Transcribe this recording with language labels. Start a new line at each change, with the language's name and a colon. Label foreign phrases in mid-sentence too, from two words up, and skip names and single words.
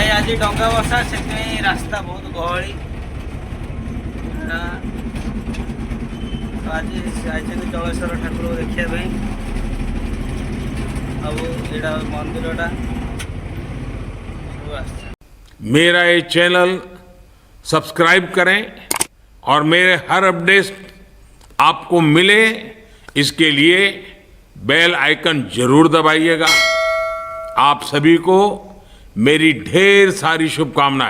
Odia: କାଲି ଡଙ୍ଗା ବସା ସେଥିପାଇଁ ରାସ୍ତା ବହୁତ ଗହଳି। ତ ଆଜି ଯାଇଛନ୍ତି ଜଳେଶ୍ୱର ଠାକୁର ଦେଖିବା ପାଇଁ। ଆଉ ଏଇଟା ମନ୍ଦିରଟା ସବୁ ଆସିছে।
Hindi: मेरा ये चैनल सब्सक्राइब करें और मेरे हर अपडेट आपको मिले इसके लिए बेल आइकन जरूर दबाइएगा। आप सभी को मेरी ढेर सारी शुभकामनाएं।